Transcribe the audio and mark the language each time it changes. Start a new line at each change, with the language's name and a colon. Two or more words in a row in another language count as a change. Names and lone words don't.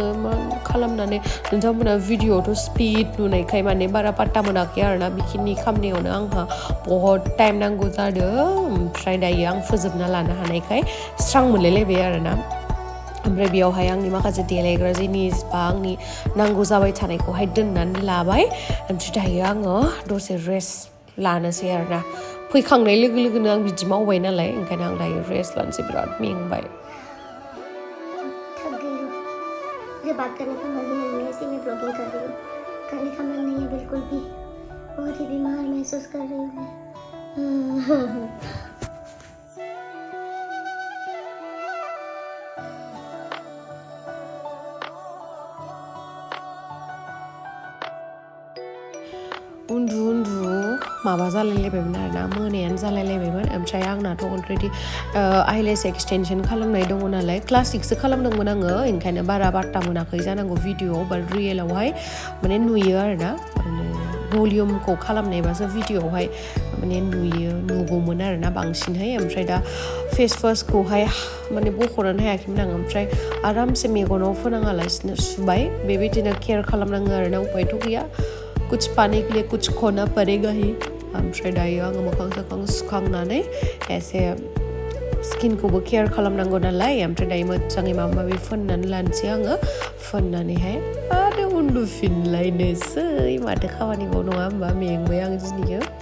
Bodo: मा खालामनानै नोंथांमोना भिडिअ'आवथ' स्पिड नुनायखाय माने बारा पात्ता मोनाखै आरोना बेखिनि खामनायावनो आंहा बहुद टाइम नांगौ जादों ओमफ्राय दायो आं फोजोबना लानो हानायखाय स्रां मोनलायलायबाय आरोना ओमफ्राय बेयावहाय आंनि माखासे देलायग्रा जिनिस बा आंनि नांगौ जाबाय थानायखौहाय दोननानै लाबाय ओमफ्राय दायो आङो दसे रेस्ट लानोसै आरोना फैखांनाय लोगो लोगोनो आं बिदि मावबाय नालाय ओंखायनो आं दायो रेस्ट लानोसै बिराद मेंबाय
Hindi: मुझे बात करने का मन ही नहीं है इसलिए मैं ब्लॉगिंग कर रही हूँ करने का मन नहीं है बिल्कुल भी बहुत ही बीमार महसूस कर रही हूँ मैं
Bodo: उन्दु माबा जालायलायबायमोन आरोना मोनायानो जालायलायबायमोन ओमफ्राय आंनाथ'
English: already eyelash extension
Bodo: खालामनाय दङ नालाय क्लासिकसो खालामदोंमोन आङो ओंखायनो बारा बाट्टा मोनाखै जानांगौ भिडिअ'आव बाट रियेलावहाय माने नुयो आरोना माने भलिउमखौ खालामनायबासो भिडिअ'आवहाय माने नुगौमोन आरोना बांसिनहाय ओमफ्राय दा फेस वासखौहाय माने बख'नानै हायाखैमोन आं ओमफ्राय आरामसे मेगनाव फोनाङालासिनो सुबाय बेबायदिनो केयार खालामनाङो आरोना उपायथ' गैया
Hindi: कुछ पाने के लिए कुछ खोना पड़ेगा ही
Bodo: ओमफ्राय दायो आङो मोखां सोखां सुखांनानै एसे स्किनखौबो केयार खालामनांगौ नालाय ओमफ्राय दायो मोजाङै माबा माबि फोननानै लानोसै आङो फोननानैहाय आरो उन्दुफिनलायनोसै माथो खामानिबाव नङा होमबा मेंबाय आं दिनैयो